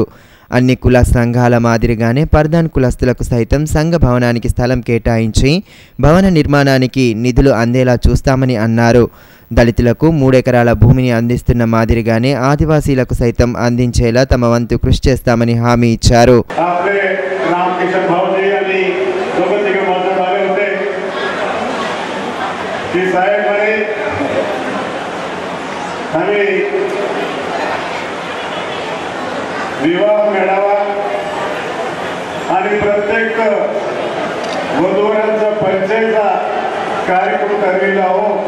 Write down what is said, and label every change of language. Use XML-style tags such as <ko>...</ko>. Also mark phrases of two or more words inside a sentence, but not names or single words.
<te>అన్ని కుల సంఘాల మాదిరిగానే పర్దాన్ కులస్తులకు సైతం సంఘ భవనానికి స్థలం కేటాయించి భవన నిర్మాణానికి నిధులు అందేలా చూస్తామని అన్నారు. దళితులకు 3 ఎకరాల భూమిని అందిస్తున్న మాదిరిగానే ఆదివాసీలకు సైతం అందించేలా తమ వంతు కృషి చేస్తామని హామీ ఇచ్చారు.</te> <mr>विवाह मेळावा आणि प्रत्येक वधूवरांचा परिचयचा कार्यक्रम ठरलेला हो.</mr>